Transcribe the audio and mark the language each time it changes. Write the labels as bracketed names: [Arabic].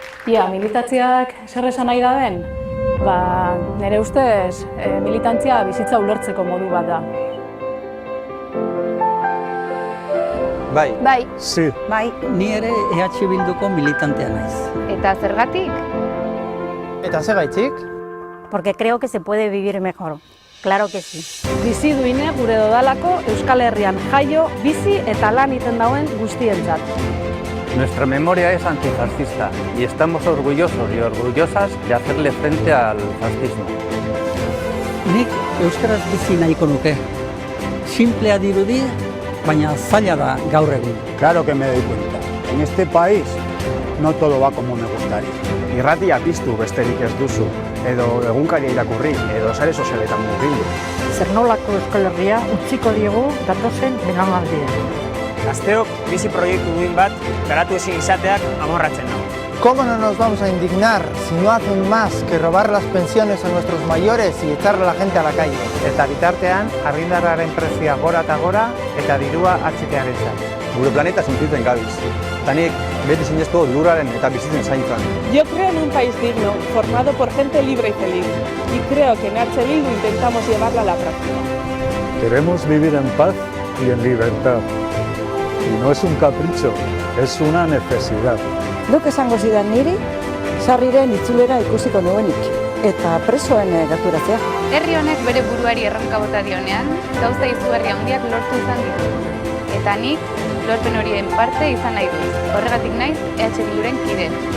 [Basque] Ia, militatziak zer esan nahi da ben? Nire ustez, militantzia bizitza ulertzeko modu bat da. Bai. Bai. [Spanish] Sí. [Basque] Bai. Ni ere EH Bilduko militantea naiz. Eta zergatik? Eta zergatik? [Spanish] Porque creo que se puede vivir mejor. Claro que sí. [Basque] Bizi duine gure dodalako Euskal Herrian jaio, bizi eta lan iten dauen guztientzat. [Spanish] Nuestra memoria es antifascista y estamos orgullosos y orgullosas de hacerle frente al fascismo. [Basque] Nik euskaraz bizi nahiko nuke. Simplea dirudi, baina zaila da gaur egun. [Spanish] Claro que me doy cuenta. En este país no todo va como me gustaría. [Basque] Irratia piztu besterik ez duzu, edo egunkaria irakurri, edo sare sozialetan murgildu. Zer nolako Euskal Herria utziko diegu datozen belaunaldiei. Gazteok bizi proiektu duin bat garatu ezin izateak amorratzen nau. [Spanish] ¿Cómo no nos vamos a indignar si no hacen más que robar las pensiones a nuestros mayores y echar a la gente a la calle? [Basque] Eta bitartean, argindarraren prezioa gora eta gora, eta dirua atzitearentzat. Gure planeta sentitzen gabiz. Eta nik beti zinezko lurraren eta bizitzen zaintzan. [Spanish] Yo creo en un país digno, formado por gente libre y feliz. Y creo que en H. Bildu intentamos llevarla a la práctica. Queremos vivir en paz y en libertad. Y no es un capricho, es una necesidad. [Basque] Duk esango zidan niri, sarriren itzulera ikusiko nuenik, eta presoen gerturatzea. Herri honek bere buruari erronka bota dionean, gauza izugarri handiak lortu izan ditu. Eta nik, lorpen horien parte izan nahi dut. Horregatik naiz, EH Bilduren kide.